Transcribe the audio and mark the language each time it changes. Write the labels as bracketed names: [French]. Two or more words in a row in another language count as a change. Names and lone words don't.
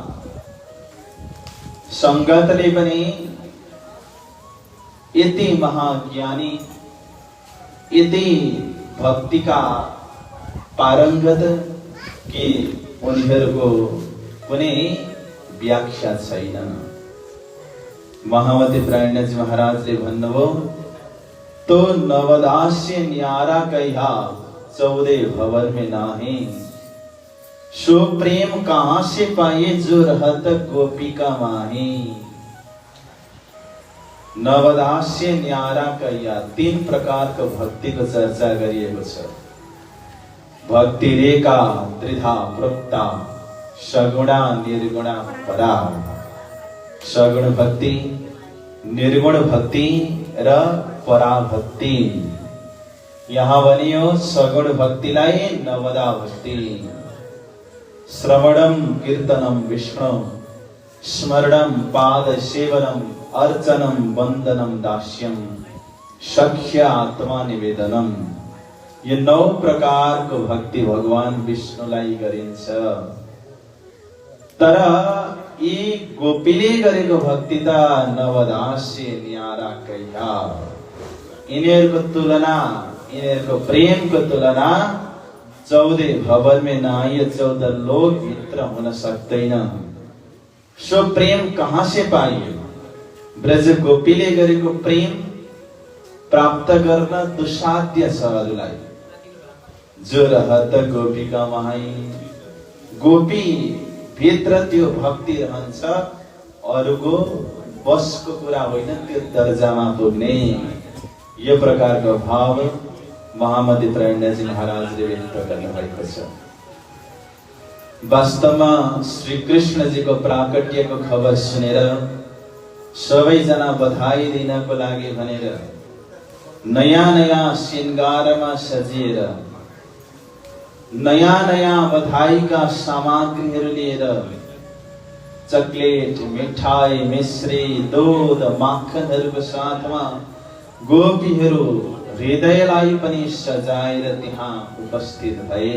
[Nepali] संगतले पनि यति महाज्ञानी, यति भक्तिका पारंगत कि उनीहरूको कुनै व्याख्या छैन। महामती प्राणजी महाराजले भन्नुभयो, [Hindi] तो नवदास्य न्यारा कहा 14 भवन में नाही, सो प्रेम कहाँ से पाए जो रहत गोपिका माही। नवदास्य न्यारा कया [Nepali] 3 प्रकारको भक्तिको चर्चा गरिएको छ। [Sanskrit] भक्ति रेखा त्रिधा प्रोक्ता, सगुणा निर्गुणा परा। [Nepali] सगुण भक्ति, निर्गुण भक्ति र पराभक्ति। यहाँ भनियो सगुण भक्तिलाई नवदा भक्ति। [Sanskrit] श्रवणम कीर्तनम विष्णु, स्मरणम पाद सेवनम, अर्चनम वंदनम दास्यम, सख्य आत्मा निवेदनम। [Nepali] ये 9 प्रकारको भक्ति भगवान विष्णुलाई गरिन्छ। तर यी गोपीले गरेको भक्ति त [Hindi] नवदास्य न्यारा कया। [Nepali] यिनीहरूको तुलना, यिनीहरूको प्रेमको तुलना [Hindi] 14 भवन में नाही, [Nepali] 14 लोक भित्र हुन सक्दैन। [Hindi] सो प्रेम कहाँ से पाइयो? [Nepali] ब्रज गोपीले गरेको प्रेम प्राप्त गर्न दुसाध्य छ अरूलाई। [Hindi] जो रहत गोपिका माई, [Nepali] गोपी भित्र त्यो भक्ति रहन्छ, अरूको बसको कुरा होइन त्यो दर्जामा पुग्ने। यो प्रकारको भाव महामती प्राणजी महाराजले व्यक्त गर्नुभएको छ। वास्तवमा श्री कृष्णजीको प्राकट्यको खबर सुनेर सबैजना बधाई दिनको लागि भनेर नयाँ नयाँ श्रृंगारमा सजिएर, नयाँ नयाँ बधाईका सामग्रीहरू लिएर, चकलेट, मिठाई, मिश्री, दूध, माखनहरूको साथमा गोपीहरू हृदयलाई पनि सजाएर त्यहाँ उपस्थित भए।